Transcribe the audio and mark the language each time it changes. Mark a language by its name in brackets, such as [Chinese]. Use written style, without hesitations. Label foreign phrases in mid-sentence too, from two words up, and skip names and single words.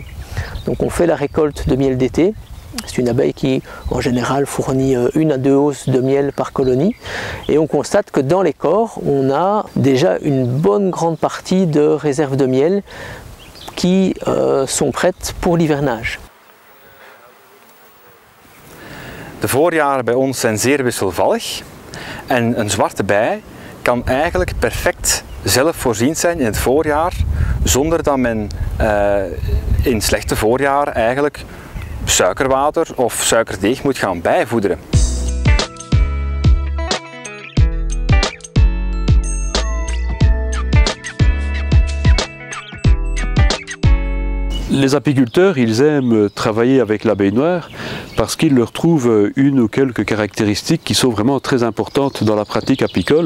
[French] Donc on fait la récolte de miel d'été. C'est une abeille qui, en général, fournit 1 à 2 hausses de miel par colonie. Et on constate que dans les corps, on a déjà une bonne grande partie de réserves de miel qui sont prêtes pour l'hivernage. [Dutch] De voorjaren bij ons zijn zeer wisselvallig. En een zwarte bij kan eigenlijk perfect zelfvoorziend zijn in het voorjaar, zonder dat men in slechte voorjaren eigenlijk suikerwater of suikerdeeg moet gaan bijvoederen. [French] Les apiculteurs, ils aiment travailler avec l'abeille noire parce qu'ils leur trouvent une ou quelques caractéristiques qui sont vraiment très importantes dans la pratique apicole.